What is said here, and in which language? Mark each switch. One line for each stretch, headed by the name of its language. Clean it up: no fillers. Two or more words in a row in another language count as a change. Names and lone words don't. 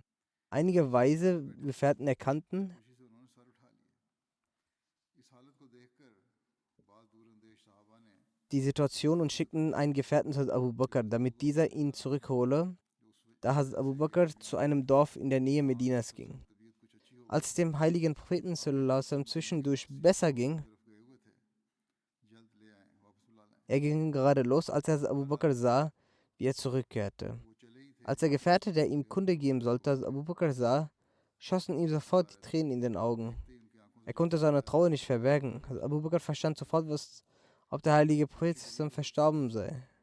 German: Einige weise Gefährten erkannten, die Situation und schickten einen Gefährten zu Abu Bakr, damit dieser ihn zurückhole, da Hazrat Abu Bakr zu einem Dorf in der Nähe Medinas ging. Als es dem heiligen Propheten
Arabic: صلى الله عليه وسلم
German: zwischendurch besser ging, er ging gerade los, als er Abu Bakr sah, wie er zurückkehrte. Als der Gefährte, der ihm Kunde geben sollte, Abu Bakr sah, schossen ihm sofort die Tränen in den Augen. Er konnte seine Trauer nicht verbergen. Abu Bakr verstand sofort, ob der heilige Prophet verstorben sei.